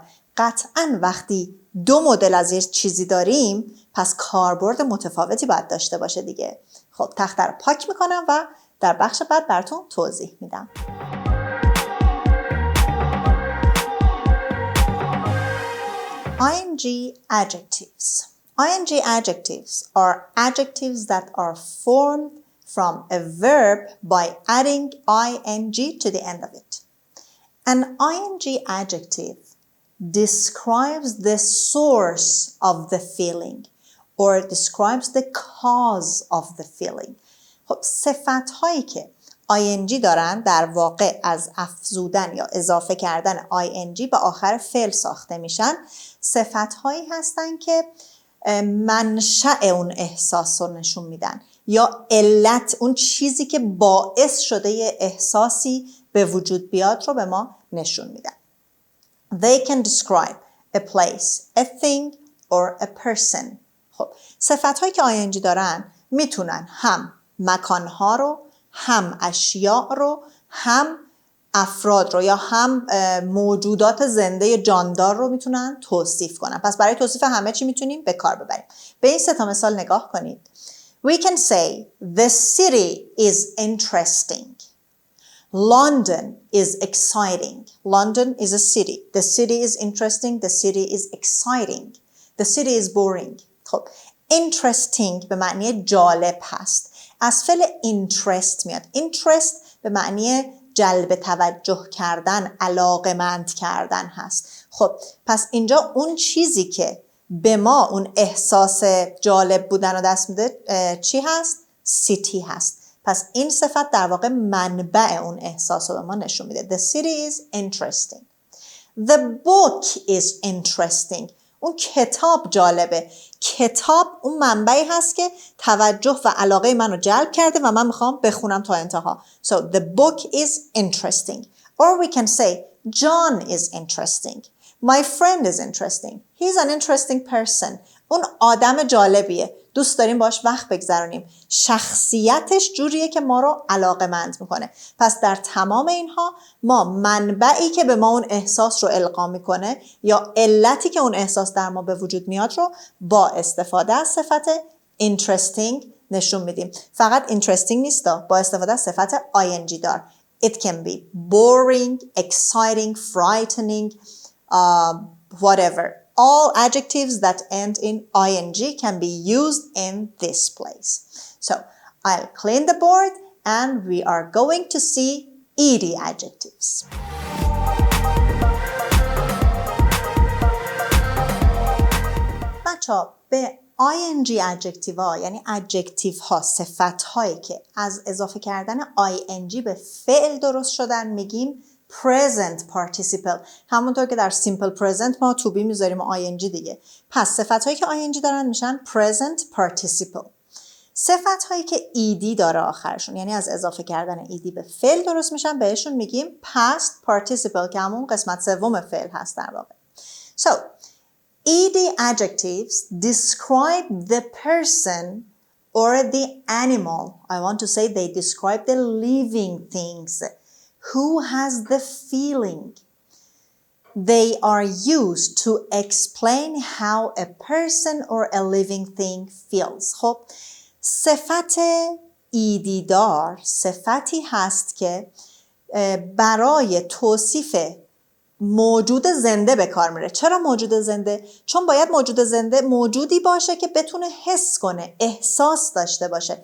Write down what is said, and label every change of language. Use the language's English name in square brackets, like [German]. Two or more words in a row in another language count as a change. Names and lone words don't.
[Persian] قطعاً وقتی دو مدل از یه چیزی داریم پس کاربرد متفاوتی باید داشته باشه دیگه. خب تخته رو پاک میکنم و در بخش بعد براتون توضیح میدم. [English] ing adjectives. ing adjectives are adjectives that are formed from a verb by adding ing to the end of it. An ing adjective describes the source of the feeling or describes the cause of the feeling. [Persian] خب صفت‌هایی که ing دارن در واقع از افزودن یا اضافه کردن ing به آخر فعل ساخته میشن. صفت‌هایی هستن که منشأ اون احساس رو نشون میدن یا علت، اون چیزی که باعث شده یه احساسی به وجود بیاد رو به ما نشون میدن. [English] They can describe a place, a thing or a person. [Persian] خب صفت‌هایی که ing دارن میتونن هم مکانها رو، هم اشیاء رو، هم افراد رو یا هم موجودات زنده جاندار رو میتونن توصیف کنن. پس برای توصیف همه چی میتونیم به کار ببریم. به این سه تا مثال نگاه کنید. [English] We can say the city is interesting. London is exciting. London is a city. The city is interesting. The city is exciting. The city is boring. [Persian] خب interesting به معنی جالب هست. از فعل interest میاد. interest به معنی جلب توجه کردن، علاقه‌مند کردن هست. خب پس اینجا اون چیزی که به ما اون احساس جالب بودن رو دست میده چی هست؟ سیتی هست. پس این صفت در واقع منبع اون احساس رو به ما نشون میده. [English] The city is interesting. The book is interesting. [Persian] اون کتاب جالبه. کتاب اون منبعی هست که توجه و علاقه من رو جلب کرده و من میخوام بخونم تا انتها. [English] So the book is interesting. Or we can say John is interesting. My friend is interesting. He's an interesting person. [Persian] اون آدم جالبیه. دوست داریم باش وقت بگذرونیم. شخصیتش جوریه که ما رو علاقه‌مند میکنه. پس در تمام اینها ما منبعی که به ما اون احساس رو القا میکنه یا علتی که اون احساس در ما به وجود میاد رو با استفاده از صفت interesting نشون میدیم. فقط interesting نیست، با استفاده از صفت ing دار. [English] It can be boring, exciting, frightening, whatever. All adjectives that end in ing can be used in this place. So I'll clean the board and we are going to see ed adjectives. [Persian] بچه‌ها به [English] ing adjective [Persian] ها یعنی adjective ها، صفت هایی که از اضافه کردن ing به فعل درست شدن میگیم [English] present participle. [Persian] همونطور که در [English] simple present [Persian] ما [English] to be [Persian] میذاریم و ing دیگه. پس صفت هایی که ing دارن میشن [English] present participle. [Persian] صفت هایی که ed داره آخرشون یعنی از اضافه کردن ed به فعل درست میشن بهشون میگیم [English] past participle [Persian] که همون قسمت سوم فعل هست در واقع. [English] So ed adjectives describe the person or the animal. I want to say they describe the living things. Who has the feeling? They are used to explain how a person or a living thing feels. [Persian] خب صفت ed دار صفتی هست که برای توصیف موجود زنده به کار میره. چرا موجود زنده؟ چون باید موجود زنده موجودی باشه که بتونه حس کنه، احساس داشته باشه.